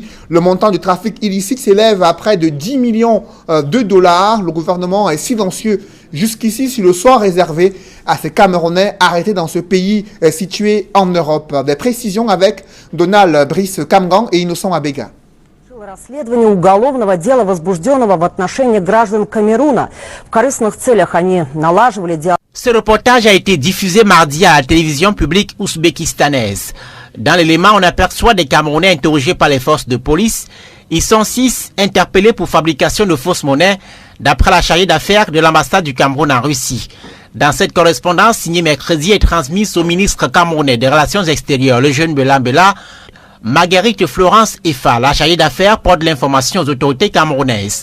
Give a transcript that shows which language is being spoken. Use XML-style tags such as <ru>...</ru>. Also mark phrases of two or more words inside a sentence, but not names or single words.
<fr>Le montant du trafic illicite s'élève à près de 10 millions de dollars. Le gouvernement est silencieux jusqu'ici sur le sort réservé à ces Camerounais arrêtés dans ce pays situé en Europe. Des précisions avec Donald Brice Kamgang et Innocent Abega.</fr> <ru>Расследование уголовного дела, возбужденного в отношении граждан Камеруна. В корыстных целях они налаживали диалог.</ru> <fr>Ce reportage a été diffusé mardi à la télévision publique ouzbékistanaise. Dans l'élément, on aperçoit des Camerounais interrogés par les forces de police. Ils sont 6 interpellés pour fabrication de fausses monnaies, d'après la chargée d'affaires de l'ambassade du Cameroun en Russie. Dans cette correspondance signée mercredi et transmise au ministre camerounais des Relations extérieures, le jeune Bela Bela, Marguerite Florence Efa, la chargée d'affaires, porte l'information aux autorités camerounaises.</fr>